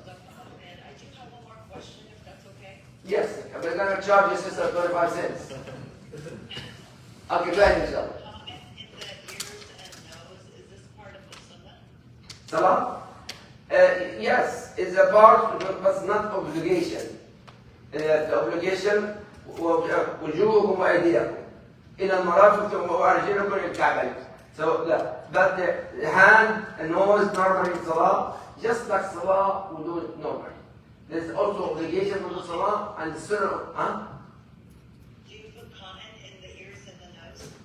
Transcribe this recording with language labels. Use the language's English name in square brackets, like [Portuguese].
[English] And I do have one more question, if that's okay. Yes, we're going to charge you, Sister, 25 cents. Okay, go ahead, inshallah. In the ears and nose, is this part of the sunnah? Salah? Yes, it's a part, but it's not obligation. [Arabic] The obligation وجوهكم وأيديكم إلى المرافق وأرجلكم إلى الكعبين. [English] So, but the hand and nose normally in Salah, just like Salah, we do it normally. There's also obligation for the Salah and the Sunnah. Do you put cotton in the ears and the nose?